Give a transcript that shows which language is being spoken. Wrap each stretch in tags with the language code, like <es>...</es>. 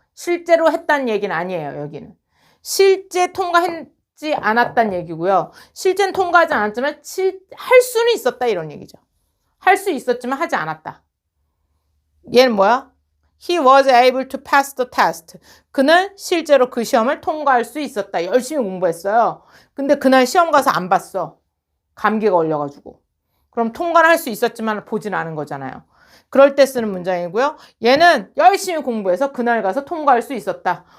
<ko>실제로 했다는 얘기는 아니에요, 여기는. 실제 통과했지 않았다는 얘기고요. 실제는 통과하지 않았지만 할 수는 있었다 이런 얘기죠. 할 수 있었지만 하지 않았다. 얘는 뭐야?</ko> <en>He was able to pass the test.</en> <ko>그는 실제로 그 시험을 통과할 수 있었다. 열심히 공부했어요. 근데 그날 시험 가서 안 봤어. 감기가 걸려가지고. 그럼 통과를 할 수 있었지만 보진 않은 거잖아요. 그럴 때 쓰는 문장이고요. 얘는 열심히 공부해서 그날 가서 통과할 수 있었다.</ko>